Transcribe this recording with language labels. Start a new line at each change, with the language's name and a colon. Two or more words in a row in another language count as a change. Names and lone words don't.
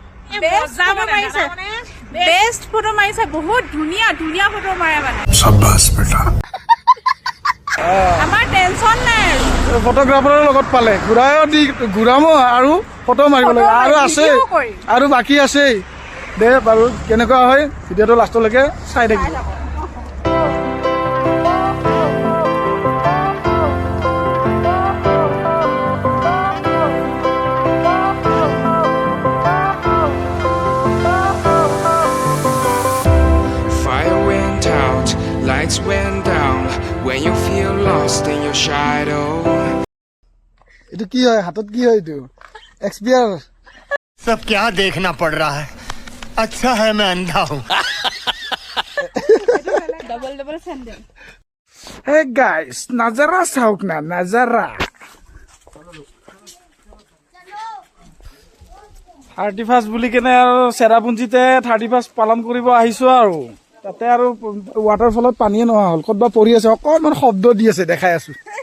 English: best photo
Assamese: মাৰিছে বহুত ধুনীয়া ধুনীয়া ফটো মাৰে মানে
Hindi: शाबाश बेटा
Assamese: আমাৰ টেনচন নাই আৰু ফটোগ্ৰাফাৰৰ লগত পালে ঘূৰাম আৰু ফটো মাৰিব লাগে আৰু আছে আৰু বাকী আছেই দে বাৰু কেনেকুৱা হয় ভিডিঅ'টো লাষ্টলৈকে চাই থাকিব
English: Fire went out, lights went down. When you feel lost in your shadow.
Assamese: এইটো কি হয় হাতত কি হয় এইটো এক্সপিয়াৰ
Hindi: सब क्या देखना पड़ रहा है अच्छा है मैं अंधा हूँ
English: double double sandal hey guys
Assamese: নাজাৰা চাওক না নাজাৰা 31 বুলি কেনে আৰু চেৰাপুঞ্জীতে 31 পালন কৰিব আহিছোঁ আৰু তাতে আৰু ৱাটাৰফলত পানীয়ে নোহোৱা হ'ল ক'তবা পৰি আছে অকণমান শব্দ দি আছে দেখাই আছোঁ